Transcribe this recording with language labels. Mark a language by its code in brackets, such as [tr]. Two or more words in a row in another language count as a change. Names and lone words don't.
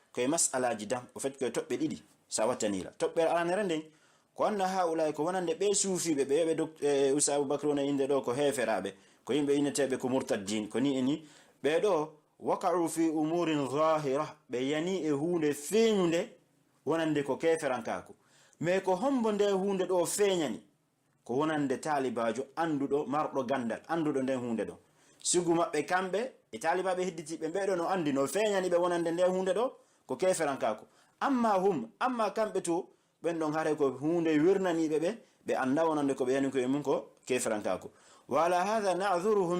[ff] e mas'alaji dam o fet ko tobbe didi sa watanila tobbere alanere den ko anna haula ko wonande be suufibe be ustaz Abubakar wona inde do ko heferabe ko yimbe inetebe ko murtaddin ko ni eni be do [ar] وقع في أمور ظاهرة [ff] bayani e hunde feñunde wonande ko keferankaako me ko hombo nde hunde do feñani ko wonande talibajo andudo mardo gandal andudo nde hunde do sugu mabbe kambe e talibabe hidditibe beedo no andi no feñani be wonande nde hunde do ko keferankaako amma kambe to ben don hare ko hunde wirnani be anda wonande ko be yani ko e mun ko keferankaako [ar] ولا هذا نظرهم